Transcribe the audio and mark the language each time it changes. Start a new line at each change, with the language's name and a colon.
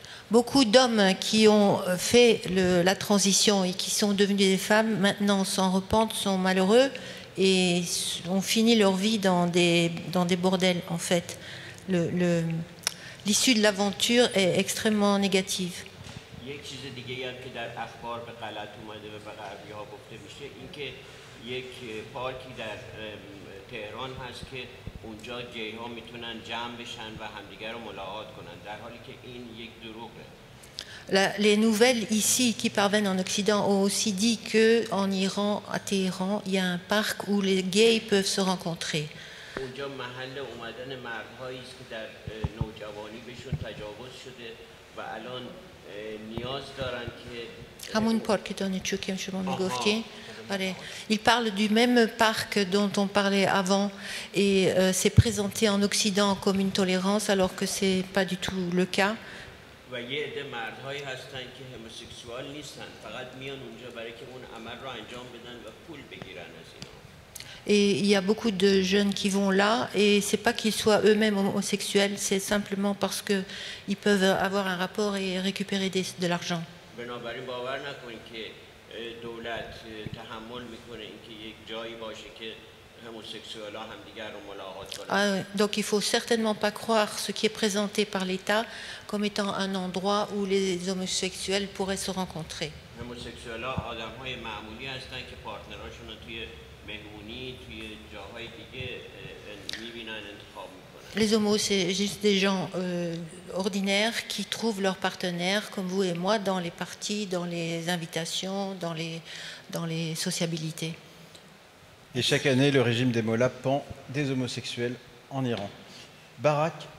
French: Beaucoup d'hommes qui ont fait la transition et qui sont devenus des femmes, maintenant s'en repentent, sont malheureux et ont fini leur vie dans des bordels, en fait. L'issue de l'aventure est extrêmement négative.
Persian: یک چیز دیگه هم که در اخبار به غلط اومده و به غربی‌ها گفته میشه اینکه یک پارکی در تهران هست که اونجا گی‌ها میتونن جمع بشن و همدیگر رو ملاقات کنن، در حالی که این یک دروغه.
French: Les nouvelles ici qui parviennent en Occident ont aussi dit qu'en Iran, à Téhéran, il y a un parc où les gays peuvent se rencontrer.
Persian: اونجا محل اومدن مردهایی است که در نوجوانی بهشون تجاوز شده و الان نیاز دارن که همون پارک دانشجو که شما میگفتی.
French: Il parle du même parc dont on parlait avant et c'est présenté en Occident comme une tolérance alors que ce n'est pas du tout le cas.
Persian: و یه عده مردهایی هستن که هموسکسوال نیستن، فقط میان اونجا برای که اون عمل رو انجام بدن و پول بگیرن از اینا.
French: Et il y a beaucoup de jeunes qui vont là et c'est pas qu'ils soient eux-mêmes homosexuels, c'est simplement parce que ils peuvent avoir un rapport et récupérer de l'argent.
Persian: بنابراین باور نکنید که دولت تحمل میکنه اینکه یک جایی باشه که homosexuels همدیگر رو ملاقات کنن.
French: Donc il faut certainement pas croire ce qui est présenté par l'État comme étant un endroit où les homosexuels pourraient se rencontrer.
Persian: homosexuels آدم‌های معمولی هستن که پارتنراشون رو توی مهمونی توی جاهای دیگه می‌بینن انتخاب می‌کنن.
French: Les homos, c'est juste des gens ordinaires qui trouvent leurs partenaires, comme vous et moi, dans les parties, dans les invitations, dans les sociabilités. Et chaque année, le régime des mollahs pend des homosexuels en Iran. Barak.